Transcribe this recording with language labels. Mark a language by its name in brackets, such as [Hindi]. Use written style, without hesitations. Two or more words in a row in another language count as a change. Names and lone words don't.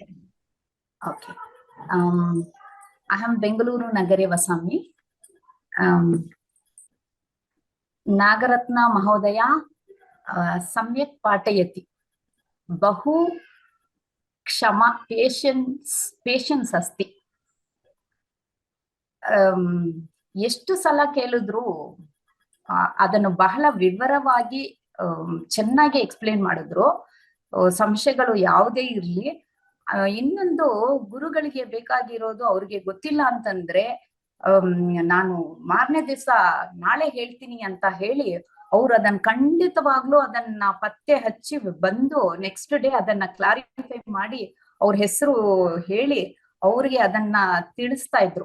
[Sanskrit] ओके, अहं बेंगलुरु नगरे वसामि। नागरत्न महोदया सम्यक् पाठयति। बहु क्षमा पेशेन्स अस्ति। [Kannada] ಎಷ್ಟು ಸಲ ಕೇಳಿದ್ರು ಅದನ್ನು ಬಹಳ ವಿವರವಾಗಿ ಚೆನ್ನಾಗಿ ಎಕ್ಸ್ಪ್ಲೇನ್ ಮಾಡಿದ್ರು. ಸಂಶಯಗಳು ಯಾವುದೇ ಇರ್ಲಿ. ಇನ್ನೊಂದು ಗುರುಗಳಿಗೆ ಬೇಕಾಗಿರೋದು ಅವ್ರಿಗೆ ಗೊತ್ತಿಲ್ಲ ಅಂತಂದ್ರೆ ನಾನು ಮಾರನೇ ದಿವಸ ನಾಳೆ ಹೇಳ್ತೀನಿ ಅಂತ ಹೇಳಿ ಅವ್ರು ಅದನ್ನ ಖಂಡಿತವಾಗ್ಲೂ ಅದನ್ನ ಪತ್ತೆ ಹಚ್ಚಿ ಬಂದು [English] next day [Kannada] ಅದನ್ನ ಕ್ಲಾರಿಫೈ ಮಾಡಿ ಅವ್ರ ಹೆಸರು ಹೇಳಿ ಅವ್ರಿಗೆ ಅದನ್ನ ತಿಳಿಸ್ತಾ ಇದ್ರು.